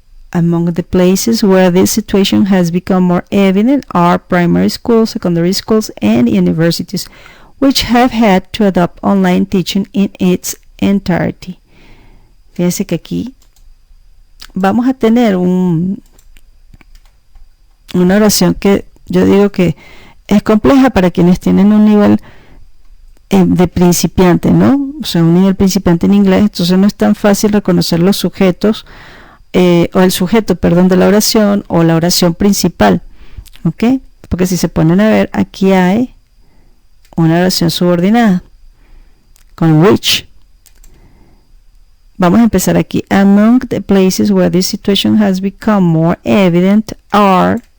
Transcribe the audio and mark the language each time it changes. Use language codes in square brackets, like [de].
[en] Among the places where this situation has become more evident are primary schools, secondary schools, and universities, which have had to adopt online teaching in its entirety. [es] Fíjense que aquí vamos a tener una oración que yo digo que es compleja para quienes tienen un nivel de principiante, ¿no? O sea, un nivel principiante en inglés, entonces no es tan fácil reconocer los sujetos o el sujeto, perdón, de la oración o la oración principal, ¿ok? Porque si se ponen a ver, aquí hay una oración subordinada con which. Vamos a empezar aquí. [en] Among the places where this situation has become more evident are.